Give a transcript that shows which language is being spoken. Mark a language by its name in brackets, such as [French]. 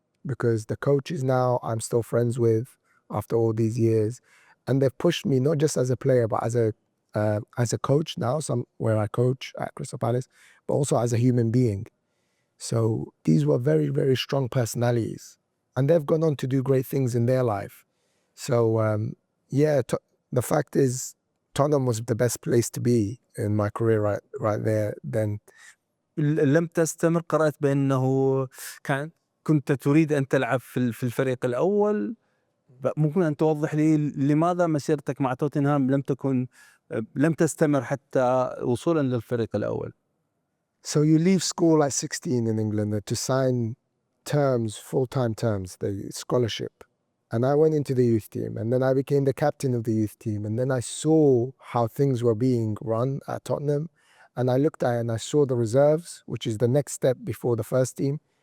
[English] because the coaches now I'm still friends with after all these years, and they've pushed me not just as a player but as a coach now, where I coach at Crystal Palace, but also as a human being. So these were very, very strong personalities, and they've gone on to do great things in their life. So the fact is Tottenham was the best place to be in my career right there then. [Arabic] لم تستمر، قرأت بأنه كنت تريد أن تلعب في الفريق الأول. ممكن أن توضح لي لماذا مسيرتك مع توتنهام لم تستمر حتى وصولا للفريق الأول؟ [English] So you leave school at 16 in England to sign full-time terms, the scholarship. And I went into the youth team, and then I became the captain of the youth team. And then I saw how things were being run at Tottenham. And I looked at it and I saw the reserves, which is the next step before the first team.